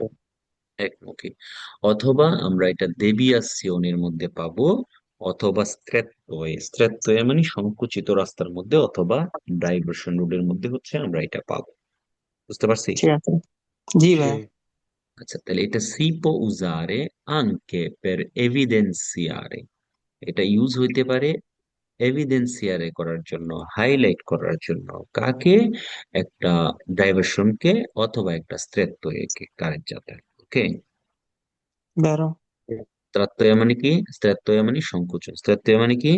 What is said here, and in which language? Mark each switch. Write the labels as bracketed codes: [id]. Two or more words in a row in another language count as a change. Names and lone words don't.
[bn] একমুখী। অথবা আমরা এটা দেবিয়াসিয়নের মধ্যে পাবো, অথবা স্ট্রেত্তয়ে। স্ট্রেত্তয়ে মানে সংকুচিত রাস্তার মধ্যে, অথবা ডাইভারশন রোডের মধ্যে হচ্ছে আমরা এটা পাবো। বুঝতে পারছি? ঠিক আছে। জি ভাই। Sì. আচ্ছা, তাহলে এটা [it] si può usare anche per evidenziare। [bn] এটা ইউজ হইতে পারে এভিডেন্সিয়ারে করার জন্য, হাইলাইট করার জন্য। কাকে? একটা ডাইভারশনকে, অথবা একটা স্ত্রেত্তয়কে, কারেক্ট। ওকে। বেরো। স্ত্রাত্তয়া মানে কি? স্ত্রাত্তয়া মানে সংকুচন। স্ত্রাত্তয়া মানে কি?